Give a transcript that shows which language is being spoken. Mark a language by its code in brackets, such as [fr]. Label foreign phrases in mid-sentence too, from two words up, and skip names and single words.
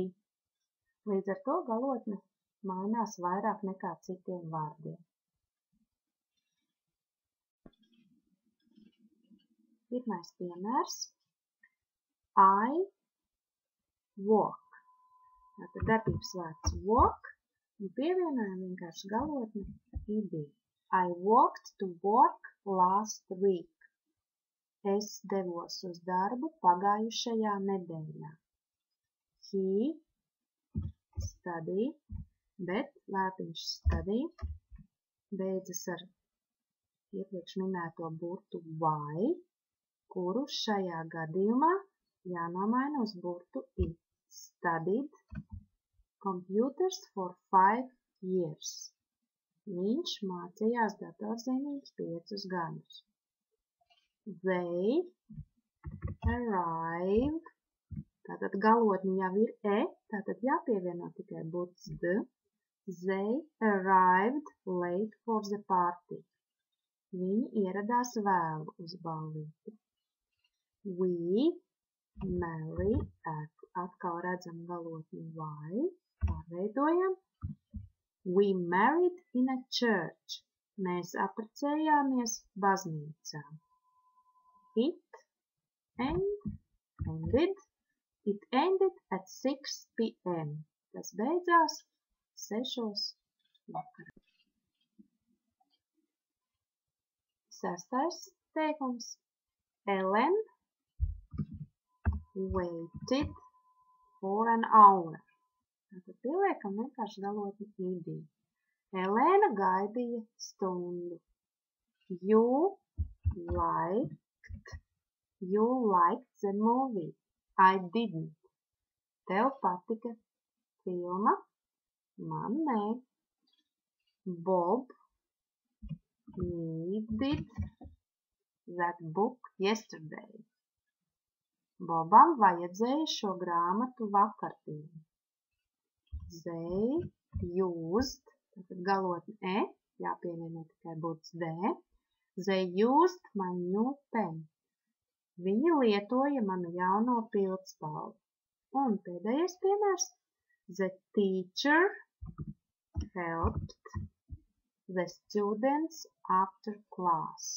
[lv] Līdz ar to galotne mainās vairāk nekā citiem vārdiem. Pirmais piemērs. [en] I walk. [lv] Tātad darbības vārds walk, un pievienojam vienkārši galotni id. [en] I walked to work last week. [lv] Es devos uz darbu pagājušajā nedēļā. [en] He study, [lv] bet vārdiņš study beidzas ar iepriekš minēto burtu y, kuru šajā gadījumā jānomaina uz burtu i. [en] Studied computers for 5 years. [lv] Viņš mācījās datorzinības 5 gadus. [en] They arrived, [lv] tātad galotni jau ir e, tātad jāpievieno tikai burts d. [en] They arrived late for the party. [lv] Viņi ieradās vēlu uz ballīti. [en] We marry, [lv] atkal redzam galotni y, pārveidojam. [en] We married in a church. [lv] Mēs apprecējāmies baznīcā. [en] It ended. It ended at 6 p.m. [lv] Tas beidzās 6 vakarā. Sestais teikums. [en] Ellen waited for an hour. [lv] Tātad pieliekam vienkārši galotni id. Elēna gaidīja stundu. [en] You liked the movie. I didn't. [lv] Tev patika filma? Man nē. [en] Bob needed that book yesterday. [lv] Bobam vajadzēja šo grāmatu vakardien. [en] They used, [lv] tātad galotni e, jāpievieno tikai burts d. [en] They used my new pen. [lv] Viņi lietoja manu jauno pildspalvu. Un pēdējais piemērs. [en] The teacher helped the students after class.